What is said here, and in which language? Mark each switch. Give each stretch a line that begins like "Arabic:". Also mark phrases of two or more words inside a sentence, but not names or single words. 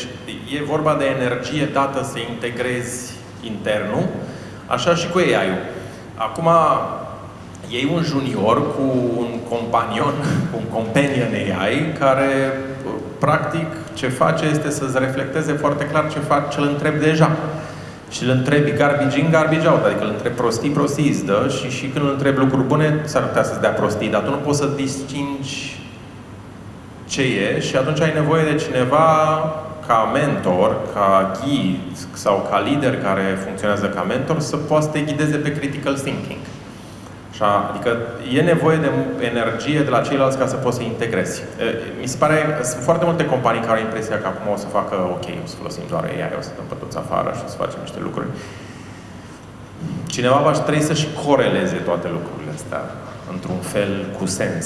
Romanian: E vorba de energie dată să integrezi internul, așa și cu AI-ul. Acum, iei un junior cu un companion, cu un companion AI, care practic ce face este să-ți reflecteze foarte clar ce îl întrebi deja. Și îl întrebi
English: garbage in, garbage out,
Romanian: adică îl întrebi prostii îți dă și când îl întrebi lucruri bune, s-ar putea să-ți dea prostii, dar tu nu poți să distingi ce e și atunci ai nevoie de cineva ca mentor, ca ghid sau ca lider care funcționează ca mentor să poată să te ghideze pe
English: critical thinking.
Romanian: Adică e nevoie de energie de la ceilalți ca să poți să integrezi. Mi se pare, sunt foarte multe companii care au impresia că acum o să facă ok, o să folosim doar AI, o să dăm pe toți afară și o să facem niște lucruri. Cineva va trebui să-și coreleze toate lucrurile astea într-un fel cu sens.